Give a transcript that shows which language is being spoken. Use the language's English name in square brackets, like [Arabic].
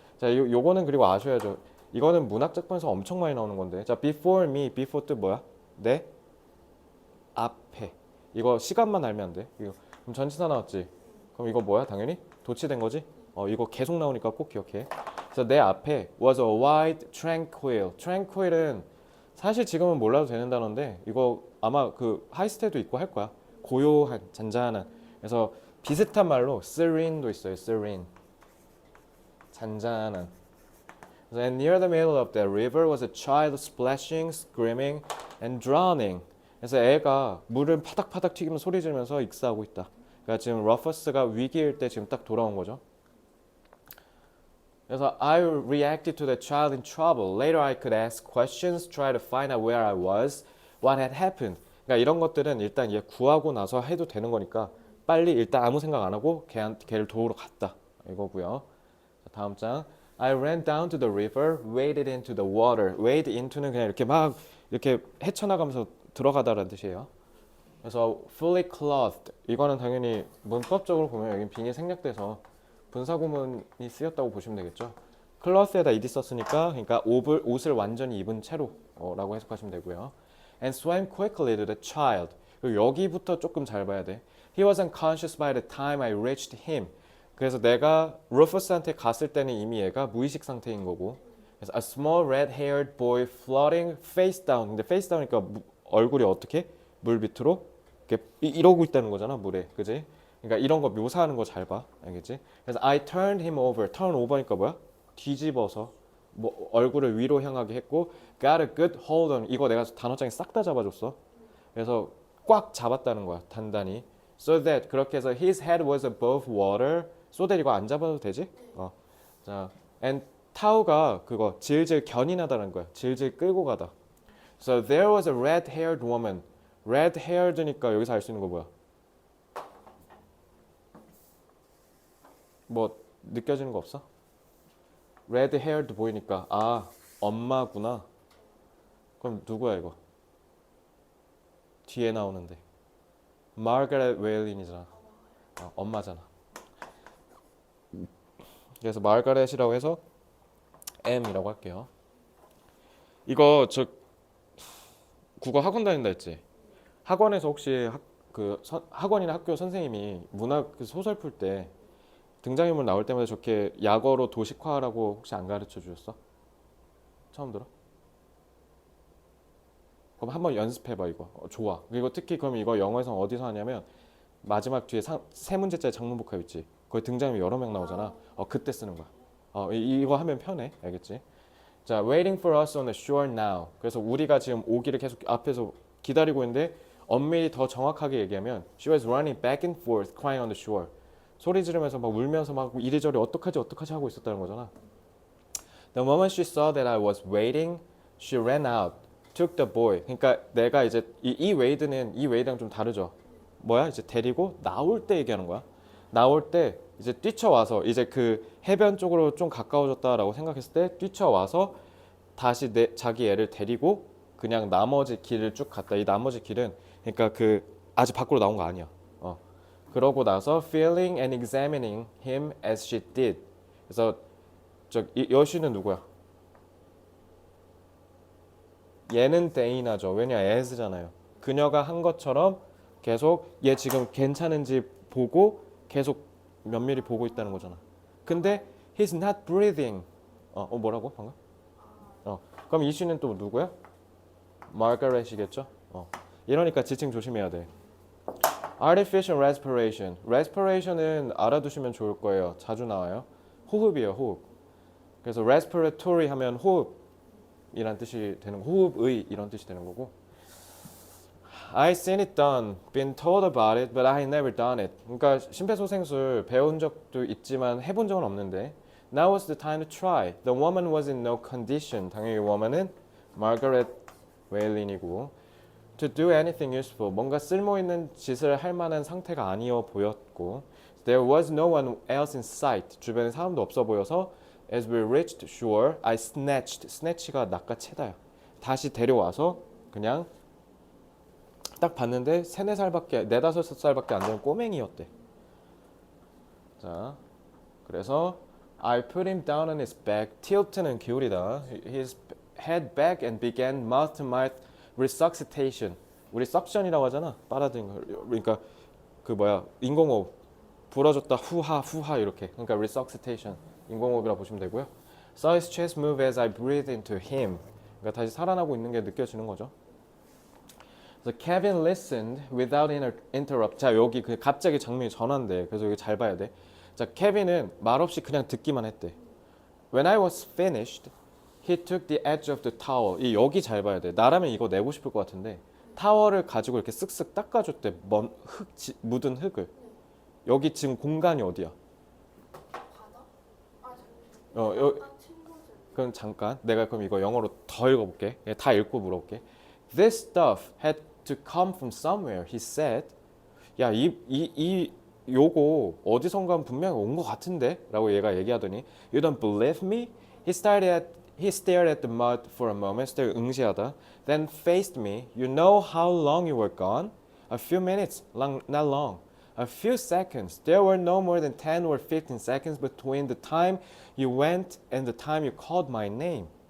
[Korean] 자, 요거는 그리고 아셔야죠. 이거는 문학 작품에서 엄청 많이 나오는 건데. 자, [English] before me, [Korean] before 뜻 뭐야? 내 앞에. 이거 시간만 알면 안 돼. 이거 그럼 전치사 나왔지. 그럼 이거 뭐야? 당연히 도치된 거지. 이거 계속 나오니까 꼭 기억해. 그래서 내 앞에 [English] was a wide tranquil. [Korean] tranquil은 사실 지금은 몰라도 되는 단어인데 이거 아마 그 하이스테도 있고 할 거야. 고요한, 잔잔한. 그래서 비슷한 말로 serene도 있어요. serene. 잔잔한. [English] 그래서 and near the middle of the river was a child splashing, screaming, and drowning. [Korean] 그래서 애가 물을 파닥파닥 튀기면서 소리 지르면서 익사하고 있다. 그러니까 지금 러퍼스가 위기일 때 지금 딱 돌아온 거죠. [English] 그래서 I reacted to the child in trouble. Later I could ask questions, try to find out where I was, what had happened. [Korean] 그러니까 이런 것들은 일단 얘 구하고 나서 해도 되는 거니까 빨리 일단 아무 생각 안 하고 걔를 도우러 갔다. 이거고요. 자, 다음 장. [English] I ran down to the river, waded into the water. [Korean] wade into는 그냥 이렇게 막 이렇게 헤쳐나가면서 들어가다라는 뜻이에요. [English] 그래서 fully clothed. [Korean] 이거는 당연히 문법적으로 보면 여기 빙이 생략돼서 분사구문이 쓰였다고 보시면 되겠죠. cloth에다 ed 썼으니까 그러니까 옷을 완전히 입은 채로 라고 해석하시면 되고요. [English] And swam quickly to the child. [Korean] 그리고 여기부터 조금 잘 봐야 돼. [English] He was unconscious by the time I reached him. [Korean] 그래서 내가 루퍼스한테 갔을 때는 이미 얘가 무의식 상태인 거고. [English] 그래서 a small red-haired boy floating face down. [Korean] 근데 face down이니까 얼굴이 어떻게? 물 밑으로 이렇게 이러고 있다는 거잖아, 물에. 그지? 그러니까 이런 거 묘사하는 거 잘 봐. 알겠지? [English] 그래서 I turned him over. [Korean] turn over니까 뭐야? 뒤집어서 뭐 얼굴을 위로 향하게 했고 [English] got a good hold on. [Korean] 이거 내가 단어장에 싹 다 잡아줬어. 그래서 꽉 잡았다는 거야. 단단히. [English] So that [Korean] 그렇게 해서 [English] his head was above water. [Korean] So that 이거 안 잡아도 되지? 자, and 타우가 그거 질질 견인하다는 거야. 질질 끌고 가다. [English] So there was a red-haired woman. [Korean] red-haired니까 여기서 알 수 있는 거 뭐야? 뭐 느껴지는 거 없어? red-haired 보이니까 아 엄마구나. 그럼 누구야 이거? 뒤에 나오는데 마거렛 웨일린이잖아. 엄마잖아. 그래서 마거렛이라고 해서 M이라고 할게요. 이거 저 국어 학원 다닌다 했지? 학원에서 혹시 학원이나 학교 선생님이 문학 그 소설 풀 때 등장인물 나올 때마다 저렇게 약어로 도식화라고 혹시 안 가르쳐 주셨어? 처음 들어? 그럼 한번 연습해봐 이거. 좋아. 그리고 특히 그럼 이거 영어에서 어디서 하냐면 마지막 뒤에 세 문제짜리 장문복합 있지? 거기 등장인물 여러 명 나오잖아. 그때 쓰는 거야. 이거 하면 편해. 알겠지? [English] 자, waiting for us on the shore now. [Korean] 그래서 우리가 지금 오기를 계속 앞에서 기다리고 있는데 엄밀히 더 정확하게 얘기하면 [English] she was running back and forth crying on the shore. [Korean] 소리 지르면서 막 울면서 막 이리저리 어떡하지 하고 있었다는 거잖아. [English] The moment she saw that I was waiting, she ran out, took the boy. [Korean] 그러니까 내가 이제 이 웨이드랑 좀 다르죠. 뭐야? 이제 데리고 나올 때 얘기하는 거야. 나올 때 이제 뛰쳐와서 이제 그 해변 쪽으로 좀 가까워졌다라고 생각했을 때 뛰쳐와서 다시 자기 애를 데리고 그냥 나머지 길을 쭉 갔다. 이 나머지 길은 그러니까 그 아직 밖으로 나온 거 아니야. 그러고 나서 [English] feeling and examining him as she did. [Korean] 그래서 여시는 누구야? 얘는 데이나죠. 왜냐 as잖아요. 그녀가 한 것처럼 계속 얘 지금 괜찮은지 보고 계속 면밀히 보고 있다는 거잖아. [English] 근데 he's not breathing. [Korean] 뭐라고 방금? 그럼 이슈는 또 누구야? 마거렛이겠죠? 이러니까 지칭 조심해야 돼. [English] Artificial respiration. [Korean] respiration은 알아두시면 좋을 거예요. 자주 나와요. 호흡이에요, 호흡. 그래서 respiratory 하면 호흡이란 뜻이 되는 거, 호흡의 이런 뜻이 되는 거고. [English] I seen it done, been told about it, but I never done it. [Korean] 그러니까 심폐소생술 배운 적도 있지만 해본 적은 없는데. [English] Now was the time to try. The woman was in no condition. [Korean] 당연히 woman은 마거렛 웨일린이고. [English] To do anything useful. [Korean] 뭔가 쓸모 있는 짓을 할 만한 상태가 아니어 보였고. [English] There was no one else in sight. [Korean] 주변에 사람도 없어 보여서 [English] as we reached shore, I snatched. [Korean] snatch가 낚아채다요. 다시 데려와서 그냥 딱 봤는데 4-5살밖에 안 되는 꼬맹이였대. [English] 자, 그래서 I put him down on his back. [Korean] tilt는 기울이다. [English] His head back and began mouth to mouth resuscitation. [Korean] 우리 suction이라고 하잖아. 빨아들인 거. 그러니까 그 뭐야 인공호흡 불어줬다 후하 이렇게. 그러니까 resuscitation 인공호흡이라고 보시면 되고요. [English] Saw his chest move as I breathed into him. [Korean] 그러니까 다시 살아나고 있는 게 느껴지는 거죠. [English] So Kevin listened without interrupt. [Korean] 자 여기 그 갑자기 장면이 전환돼. 그래서 여기 잘 봐야 돼. 자 케빈은 말없이 그냥 듣기만 했대. [English] When I was finished, he took the edge of the towel. [Korean] 이 여기 잘 봐야 돼. 나라면 이거 내고 싶을 것 같은데 타월을 가지고 이렇게 쓱쓱 닦아줬대. 묻은 흙을. 여기 지금 공간이 어디야? 그럼 잠깐. 내가 그럼 이거 영어로 더 읽어볼게. 다 읽고 물어볼게. [English] This stuff had to come from somewhere, he said. [Korean] 야, 요거 어디선가 분명히 온 것 같은데? 라고 얘가 얘기하더니 [English] You don't believe me? He stared at the mud for a moment, still 응시하다. Then faced me. You know how long you were gone? A few minutes, not long. A few seconds. There were no more than 10 or 15 seconds between the time you went and the time you called my name.